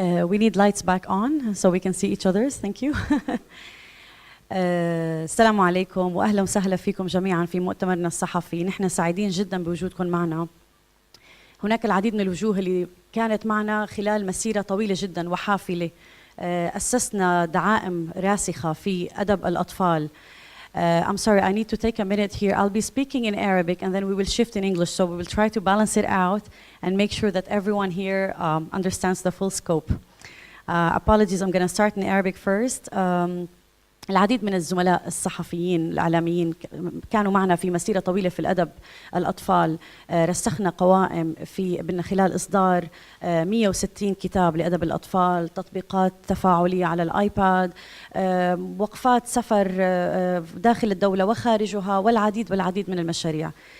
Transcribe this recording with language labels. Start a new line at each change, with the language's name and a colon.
English: We need lights back on so we can see each other's. Thank you.
Arabic: السلام عليكم واهلا وسهلا فيكم جميعا في مؤتمرنا الصحفي. نحن سعيدين جدا بوجودكم معنا. هناك العديد من الوجوه اللي كانت معنا خلال مسيرة طويلة جدا وحافلة. أسسنا دعائم راسخة في أدب الأطفال.
English: I'm sorry, I need to take a minute here. I'll be speaking in Arabic and then we will shift in English, so we will try to balance it out and make sure that everyone here understands the full scope. Apologies, I'm going to start in Arabic first.
Arabic: العديد من الزملاء الصحفيين الإعلاميين كانوا معنا في مسيرة طويلة في الأدب الأطفال. رسخنا قوائم من خلال إصدار 160 كتاب لأدب الأطفال، تطبيقات تفاعلية على الآيباد، وقفات سفر داخل الدولة وخارجها، والعديد من المشاريع.